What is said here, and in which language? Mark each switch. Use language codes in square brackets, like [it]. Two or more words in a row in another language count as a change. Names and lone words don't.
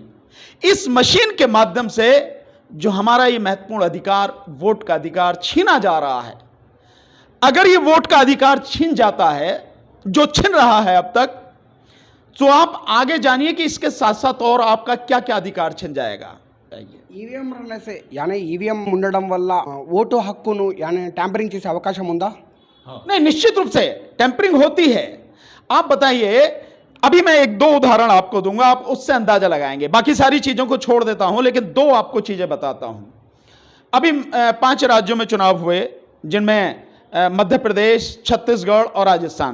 [hi] इस मशीन के माध्यम से जो हमारा ये महत्वपूर्ण अधिकार, वोट का अधिकार छीना जा रहा है, अगर ये वोट का अधिकार छीन जाता है, जो छीन रहा है अब तक, तो आप आगे जानिए कि इसके साथ साथ और आपका क्या क्या अधिकार छिन जाएगा. [te] ఈవీఎం [hi] रहने से यानी [te] ఈవీఎం ఉండడం వల్ల ఓటు హక్కును [hi] यानी टैंपरिंग [te] చేసే అవకాశం ఉందా? [hi] नहीं, निश्चित रूप से टैंपरिंग होती है. आप बताइए, अभी मैं एक दो उदाहरण आपको दूंगा, आप उससे अंदाजा लगाएंगे. बाकी सारी चीजों को छोड़ देता हूं, लेकिन दो आपको चीजें बताता हूं. अभी 5 राज्यों में चुनाव हुए, जिनमें मध्य प्रदेश, छत्तीसगढ़ और राजस्थान.